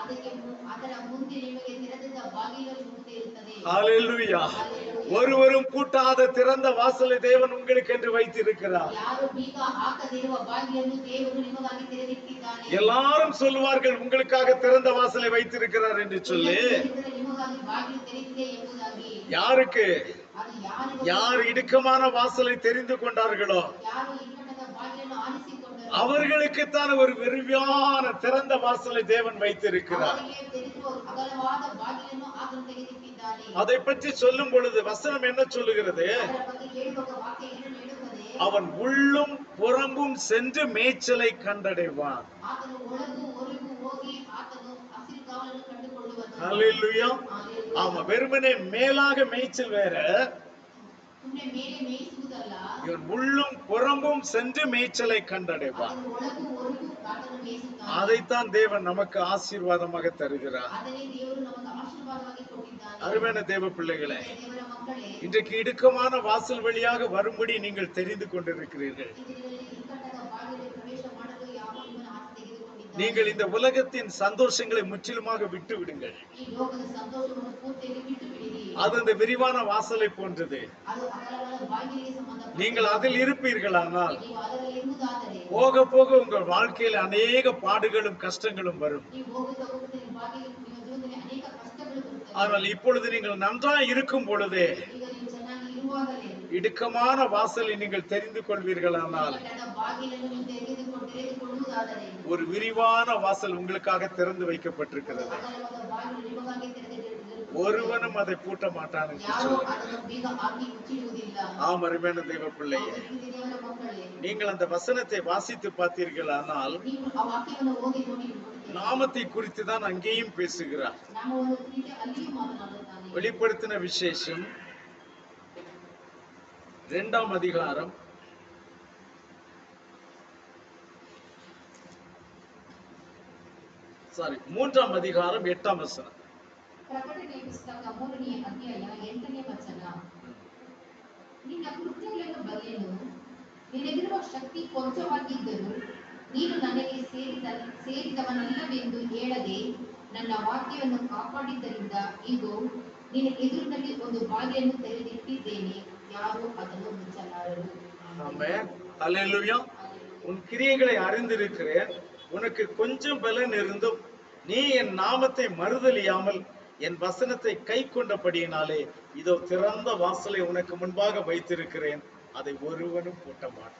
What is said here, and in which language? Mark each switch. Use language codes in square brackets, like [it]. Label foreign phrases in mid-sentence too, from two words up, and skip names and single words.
[kn] ಅದರ ಮುಂದೆ ನಿಮಗೆ ತೆರೆದ ಬಾಗಿಲು ಮುಂದೆ ಇರುತ್ತದೆ. [ta] ஹalleluya. ஒருவரும் பூட்டாத திறந்த வாசலை தேவன் உங்களுக்கு என்று வைத்திருக்கிறார். [kn] ಯಾರು ಬೀಗ ಹಾಕದಿರುವ ಬಾಗಿಲನ್ನು ದೇವರು ನಿಮಗಾಗಿ ತೆರೆದಿಟ್ಟಿದ್ದಾನೆ. [ta] எல்லாரும் சொல்லுவார்கள் உங்களுக்காக திறந்த வாசலை வைத்திருக்கிறார் என்று சொல்லி. [kn] ನಿಮಗಾಗಿ ಬಾಗಿಲು ತೆರೆದಿದೆ ಎಂಬುದಾಗಿ. [ta] யாருக்கு? [kn] ಅದು ಯಾರಿಗೆ? [ta] யார் இடுக்கமான வாசலை தெரிந்து கொண்டார்களோ [kn] ಯಾರು ಇಕ್ಕಟ್ಟದ ಬಾಗಿಲನ್ನು ಆರಿಸಿಕೊಂಡರು [ta] அவர்களுக்குத்தான் ஒரு விரிவான திறந்த வாசலை தேவன் வைத்திருக்கிறார். [kn] ಅವರಿಗೆ ತೆರೆದಿರುವ ಅಗಲವಾದ ಬಾಗಿಲನ್ನು ಆತನು ತೆಗೆದಿಟ್ಟಿದ್ದಾನೆ. [ta] அதை பற்றி சொல்லும் பொழுது வசனம் என்ன சொல்லுகிறது? [kn] ಅದರ ಬಗ್ಗೆ ಹೇಳುವಾಗ ವಾಕ್ಯ ಏನು ಹೇಳುತ್ತದೆ? [ta] அவன் உள்ளும் புறம்பும் சென்று மேய்ச்சலை கண்டடைவான். [kn] ಆತನು ಒಳಗೂ ಹೊರಗೂ ಹೋಗಿ ಆತನು ಹಸಿರು ಕಾವಲನ್ನು ಕಂಡುಕೊಳ್ಳುವನು. [ta] ஹalleluya. ஆமா, வெறுமனே மேலாக மேய்ச்சல் வேற, [kn] ಸುಮ್ಮನೆ ಮೇಲೆ ಮೇಯಿಸುವುದಲ್ಲ. [ta] இவன் உள்ளும் புறம்பும் சென்று மேய்ச்சலை கண்டடைவான். [kn] ಆತನು ಒಳಗೂ ಹೊರಗೂ ಆತನು ಮೇಯಿಸುತ್ತಾನೆ. [ta] அதைத்தான் தேவன் நமக்கு ஆசீர்வாதமாக தருகிறார். [kn] ಅದನ್ನೇ ದೇವರು ನಮಗೆ ಆಶೀರ್ವಾದವಾಗಿ ಕೊಟ್ಟಿದ್ದಾನೆ. [ta] அருமையான தேவ பிள்ளைகளே, [kn] ದೇವರ ಮಕ್ಕಳೇ, [ta] இன்றைக்கு இடுக்கமான வாசல் வழியாக வரும்படி நீங்கள் தெரிந்து கொண்டிருக்கிறீர்கள். [kn] ಈ ದಿನದಲ್ಲಿ ಇಕ್ಕಟ್ಟದ ಬಾಗಿಲು ಪ್ರವೇಶ ಮಾಡಲು ಯಾವ ನಿಮ್ಮನ್ನು ಆತ ತೆಗೆದುಕೊಂಡಿದ್ದಾನೆ. [ta] நீங்கள் இந்த உலகத்தின் சந்தோஷங்களை முற்றிலுமாக விட்டு விடுங்கள். [kn] ಈ ಲೋಕದ ಸಂತೋಷವನ್ನು ಪೂರ್ತಿಯಾಗಿ ಬಿಟ್ಟು ಬಿಡಿರಿ. [ta] அது அந்த விரிவான வாசலை போன்றது. [kn] ಅದು ಅಗಲವಾದ ಬಾಗಿಲಿಗೆ ಸಂಬಂಧಪಟ್ಟ. [ta] நீங்கள் அதில் இருப்பீர்களானால் [kn] ನೀವು ಅದರಲ್ಲಿ ಇರುವುದಾದರೆ [ta] போக போக உங்கள் வாழ்க்கையில் அநேக பாடுகளும் கஷ்டங்களும் வரும். [kn] ನೀವು ಹೋಗುತ್ತಾ ಹೋಗುತ್ತಾ ನಿಮ್ಮ ಜೀವನದಲ್ಲಿ ಅನೇಕ ಕಷ್ಟಗಳು ಬರುತ್ತವೆ. [ta] ஆனால் இப்பொழுது நீங்கள் நன்றாய் இருக்கும் பொழுதே [kn] ಈಗ ನೀವು ಚೆನ್ನಾಗಿ ಇರುವಾಗಲೇ [ta] இடுக்கமான வாசலை நீங்கள் தெரிந்து கொள்வீர்களானால் [kn] ಇಕ್ಕಟ್ಟದ ಬಾಗಿಲನ್ನು ನೀವು ತೆರೆದುಕೊಳ್ಳುವುದಾದರೆ [ta] ஒரு விரிவான வாசல் உங்களுக்காக திறந்து வைக்கப்பட்டிருக்கிறது. [kn] ಅಗಲವಾದ ಬಾಗಿಲು ನಿಮಗಾಗಿ ತೆರೆದಿರುತ್ತದೆ. [ta] ஒருவனும் அதை பூட்ட மாட்டான் என்று [kn] ಯಾರೋ [ta] சொல்லுங்கள். [kn] ಅದನ್ನು ಬೀಗ ಹಾಕಿ ಮುಚ್ಚಿಡುವುದಿಲ್ಲ. [ta] ஆம், அருமையான தேவ பிள்ளையே, [kn] ದೇವರ ಮಕ್ಕಳೇ, [ta] நீங்கள் அந்த வசனத்தை வாசித்து பார்த்தீர்களானால் [kn] ನೀವು ಆ ವಾಕ್ಯವನ್ನು ಓದಿ ನೋಡಿ. [ta] நாமத்தை குறித்து தான் அங்கேயும் பேசுகிறார். [kn] ನಾವು ಒಂದು ರೀತಿ ಅಲ್ಲಿಯೂ ಮಾತನಾಡುತ್ತಾನೆ. [ta] வெளிப்படுத்தின விசேஷம் 2ஆம் அதிகாரம் சாரி 3ஆம் அதிகாரம் 8ஆம் வசனம். [kn] ಪ್ರಕಟಣೆ ಪುಸ್ತಕ 3ನೇ ಅಧ್ಯಾಯ 8ನೇ ವಚನ. ನಿನ್ನ ಕೃತ್ಯಗಳನ್ನು ಬಲ್ಲೆನು, ನಿನಗಿರುವ ಶಕ್ತಿ ಕೊಂಚವಾಗಿದ್ದರೂ ನೀನು ನನಗೆ ಸೇರಿದವನಲ್ಲವೆಂದು ಹೇಳದೆ ನನ್ನ ವಾಕ್ಯವನ್ನು ಕಾಪಾಡಿದ್ದರಿಂದ ಇಗೋ ನಿನ್ನ ಎದುರಿನಲ್ಲಿ ಒಂದು ಬಾಗಿಲನ್ನು ತೆರೆದಿಟ್ಟಿದ್ದೇನೆ, ಯಾರೂ ಅದನ್ನು ಮುಚ್ಚಲಾರರು. [ta] ஆமென். ஹல்லேலூயா. உன் கிரியைகளை அறிந்திருக்கிறேன். உனக்கு கொஞ்சம் பலன் இருந்தும் நீ என் நாமத்தை மறுதலியாமல் என் வசனத்தை கை கொண்டபடியினாலே இதோ திறந்த வாசலை உனக்கு முன்பாக வைத்திருக்கிறேன், அதை ஒருவனும் பூட்ட மாட்டான்.